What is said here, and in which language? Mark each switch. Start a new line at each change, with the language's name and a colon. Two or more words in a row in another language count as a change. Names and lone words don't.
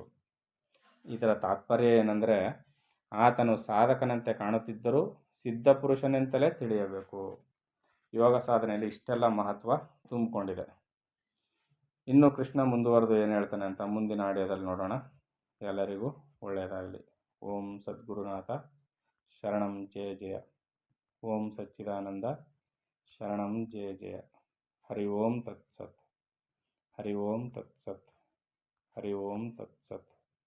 Kannada: ಇದರ ತಾತ್ಪರ್ಯ ಏನೆಂದರೆ, ಆತನು ಸಾಧಕನಂತೆ ಕಾಣುತ್ತಿದ್ದರೂ ಸಿದ್ಧಪುರುಷನೆಂತಲೇ ತಿಳಿಯಬೇಕು. ಯೋಗ ಸಾಧನೆಯಲ್ಲಿ ಇಷ್ಟೆಲ್ಲ ಮಹತ್ವ ತುಂಬಿಕೊಂಡಿದೆ. ಇನ್ನು ಕೃಷ್ಣ ಮುಂದುವರೆದು ಏನು ಹೇಳ್ತಾನೆ ಅಂತ ಮುಂದಿನ ಆಡಿಯೋದಲ್ಲಿ ನೋಡೋಣ. ಎಲ್ಲರಿಗೂ ಒಳ್ಳೆಯದಾಗಲಿ.
Sanskrit: ಓಂ ಸದ್ಗುರುನಾಥ ಶರಣಂ ಜಯ ಜಯ. ಓಂ ಸಚ್ಚಿದಾನಂದ ಶರಣಂ ಜಯ ಜಯ. ಹರಿ ಓಂ ತತ್ಸತ್. ಹರಿ ಓಂ ತತ್ಸತ್. ಹರಿ ಓಂ ತತ್ಸತ್.